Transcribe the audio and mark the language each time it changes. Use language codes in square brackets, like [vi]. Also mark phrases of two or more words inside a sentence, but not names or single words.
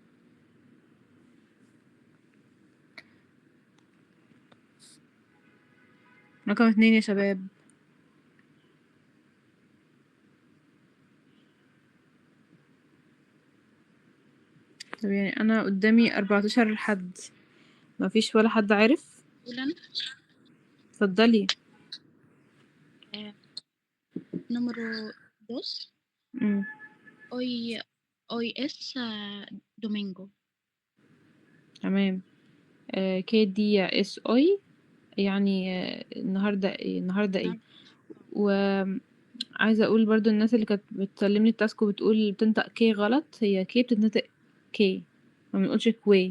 [ar] رقم 2 يا شباب. طب يعني انا قدامي 14 حد، مفيش ولا حد عارف. أولا اتفضلي. [es] número 2 مم. hoy es domingo. [ar] تمام. [es] qué día es hoy يعني النهارده ايه. [ar] وعايزه اقول برضو الناس اللي كانت بتسلمني التاسك وبتقول بتنطق كي غلط، هي كي بتتنطق كي، ما بنقولش كوي.